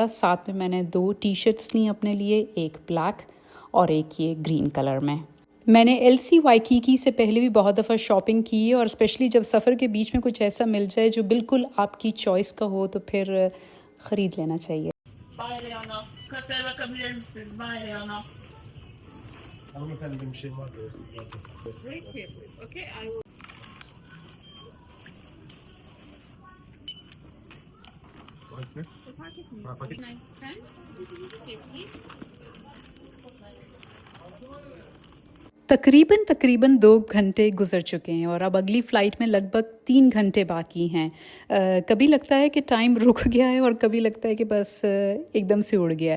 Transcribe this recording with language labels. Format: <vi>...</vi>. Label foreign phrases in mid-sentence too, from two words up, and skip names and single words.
<hi>साथ में मैंने 2 टी-शर्ट्स ली अपने लिए, एक ब्लैक और एक ये</hi> <en>green colour</en> <hi>में। मैंने LC वाइकीकी से पहले भी बहुत दफ़ा शॉपिंग की है, और स्पेशली जब सफ़र के बीच में कुछ ऐसा मिल जाए जो बिल्कुल आपकी चॉइस का हो तो फिर ख़रीद लेना चाहिए।</hi> <tr>Hanımefendi bir şey var da. parketsin? Ha, paket.</tr> <hi>तकरीबन तकरीबन 2 घंटे गुजर चुके हैं और अब अगली फ़्लाइट में लगभग 3 घंटे बाकी हैं। कभी लगता है कि टाइम रुक गया है और कभी लगता है कि बस एकदम से उड़ गया है।</hi>